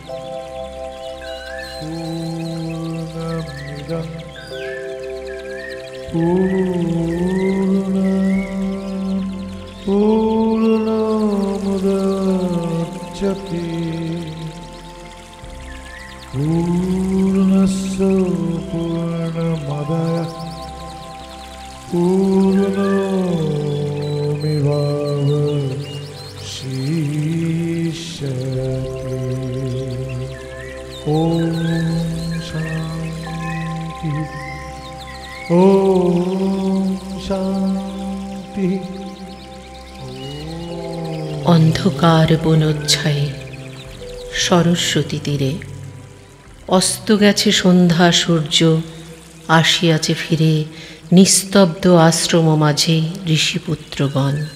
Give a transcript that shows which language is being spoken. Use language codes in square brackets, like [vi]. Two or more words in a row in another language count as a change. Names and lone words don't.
[sa] पूर्णमिदं पूर्णमुदच्यते पूर्णस्य पूर्णमादाय पूर्णमेवावशिष्यते। ॐ शान्ति ॐ शान्ति। [bn] অন্ধকার বনোচ্ছায়ে সরস্বতী তীরে অস্ত গেছে সন্ধ্যা সূর্য, আসিয়াছে ফিরে নিস্তব্ধ আশ্রম মাঝে ঋষিপুত্রগণ।